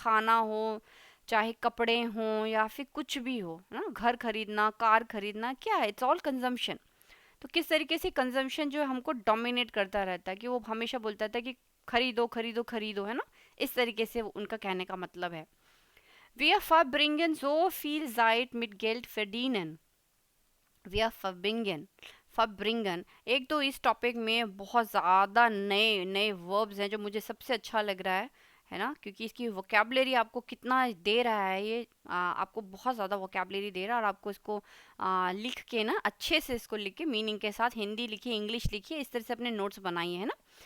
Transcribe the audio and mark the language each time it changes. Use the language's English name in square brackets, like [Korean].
[Hindi] खाना हो, चाहे कपड़े हों, या फिर कुछ भी हो ना, घर खरीदना, कार खरीदना, क्या है, इट्स ऑल कंजम्पशन। तो किस तरीके से कंजम्पशन जो है हमको डोमिनेट करता रहता है, कि वो हमेशा बोलता था कि खरीदो खरीदो खरीदो, है ना। इस तरीके से उनका कहने का मतलब है। [German] Wir verbringen so viel Zeit mit Geld verdienen. Wir verbringen [Hindi] एक तो इस टॉपिक में बहुत ज़्यादा नए नए वर्ब्स हैं जो मुझे सबसे अच्छा लग रहा है ना, क्योंकि इसकी वोकेबलरी आपको कितना दे रहा है ये, आपको बहुत ज़्यादा वोकेबलरी दे रहा है। और आपको इसको लिख के ना, अच्छे से इसको लिख के मीनिंग के साथ, हिंदी लिखिए, इंग्लिश लिखिए, इस तरह से अपने नोट्स बनाइए, है ना।